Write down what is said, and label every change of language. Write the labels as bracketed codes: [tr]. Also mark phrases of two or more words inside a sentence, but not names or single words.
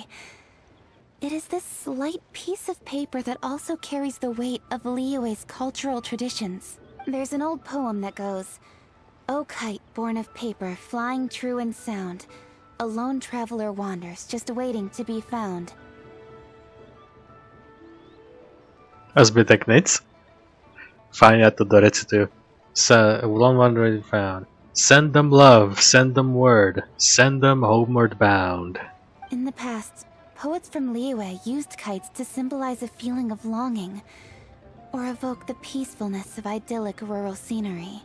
[en] It is this slight piece of paper that also carries the weight of Liyue's cultural traditions. There's an old poem that goes, "O kite born of paper, flying true in sound, a lone traveler wanders, just waiting to be found." [cs] A zbytek nic? Fajn, já to dorecituju. [en] One wandering found. Send them love, send them word, send them homeward bound. In the past, poets from Liyue used kites to symbolize a feeling of longing, or evoke the peacefulness of idyllic rural scenery.